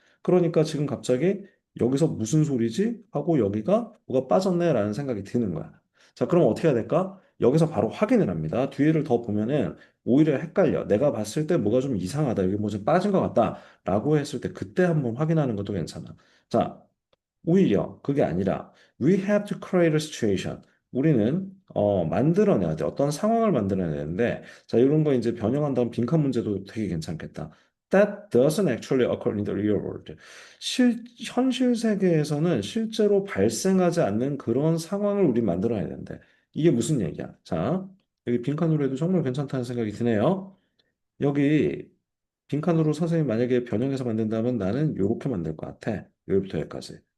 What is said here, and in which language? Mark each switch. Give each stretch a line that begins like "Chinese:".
Korean: 그러니까 지금 갑자기 여기서 무슨 소리지? 하고 여기가 뭐가 빠졌네라는 생각이 드는 거야. 자, 그럼 어떻게 해야 될까? 여기서 바로 확인을 합니다. 뒤를 더 보면은 오히려 헷갈려. 내가 봤을 때 뭐가 좀 이상하다. 여기 뭐 좀 빠진 것 같다. 라고 했을 때 그때 한번 확인하는 것도 괜찮아. 자, 오히려 그게 아니라
English: we have to create a situation.
Korean: 우리는 만들어내야 돼. 어떤 상황을 만들어내야 되는데 자 이런 거 이제 변형한다면 빈칸 문제도 되게 괜찮겠다.
English: That doesn't actually occur in the real world.
Korean: 현실 세계에서는 실제로 발생하지 않는 그런 상황을 우리 만들어내야 되는데 이게 무슨 얘기야? 자 여기 빈칸으로 해도 정말 괜찮다는 생각이 드네요. 여기 빈칸으로 선생님 만약에 변형해서 만든다면 나는 이렇게 만들 것 같아. 여기부터 여기까지.